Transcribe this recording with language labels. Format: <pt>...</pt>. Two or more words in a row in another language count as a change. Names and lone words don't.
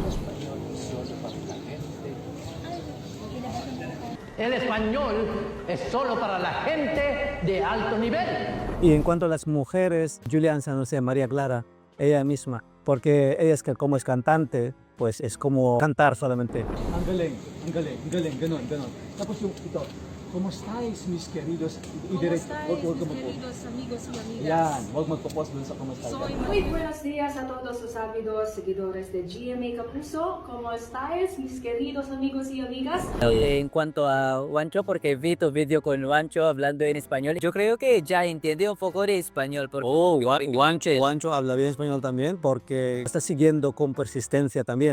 <es>El español es solo para la gente de alto nivel. Y en cuanto a las mujeres, Julián San José, María Clara, ella misma, porque ella es que como es cantante, pues es como cantar solamente.</es> <tl>Ang galing, ganon. Tapos yung ito,</tl> <es>¿cómo estáis, mis queridos? ¿Cómo estáis, mis queridos amigos y amigas?</es> <tl>Yan, huwag magpo-pause dun sa</tl> <es>¿cómo estáis? Muy buenos días a todos los ávidos seguidores de GMA Kapuso. ¿Cómo estáis, mis queridos amigos y amigas? En cuanto a Juancho, porque vi tu vídeo con Juancho hablando en español, yo creo que ya entiende un poco de español. Juancho habla bien español también porque está siguiendo con persistencia también.</es>